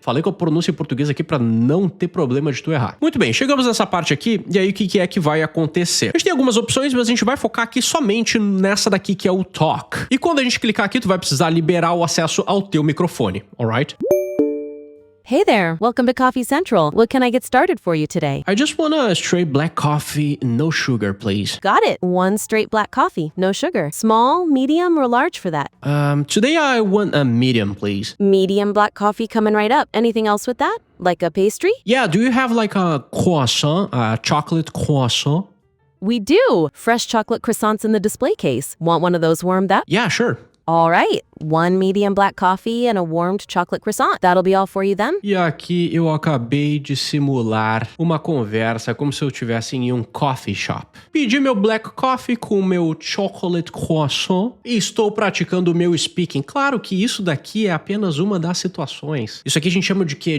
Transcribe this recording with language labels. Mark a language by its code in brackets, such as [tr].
[pt] Falei que eu pronuncio em português aqui para não ter problema de tu errar. Muito bem, chegamos nessa parte aqui, e aí o que é que vai acontecer? A gente tem algumas opções, mas a gente vai focar aqui somente nessa daqui, que é o Talk. E quando a gente clicar aqui, tu vai precisar liberar o acesso ao teu microfone, alright? [en] Hey there, welcome to Coffee Central. What can I get started for you today? I just want a straight black coffee, no sugar, please. Got it. One straight black coffee, no sugar. Small, medium, or large for that? Today I want a medium, please. Medium black coffee coming right up. Anything else with that? Like a pastry? Yeah, do you have like a croissant, a chocolate croissant? We do. Fresh chocolate croissants in the display case. Want one of those warmed up? Yeah, sure. All right. 1 medium black coffee and a warmed chocolate croissant. That'll be all for you then? [pt] E aqui eu acabei de simular uma conversa como se eu estivesse em um [en] coffee shop. [pt] Pedi meu [en] black coffee [pt] com meu [en] chocolate croissant [pt] e estou praticando o meu speaking. Claro que isso daqui é apenas uma das situações. Isso aqui a gente chama de quê?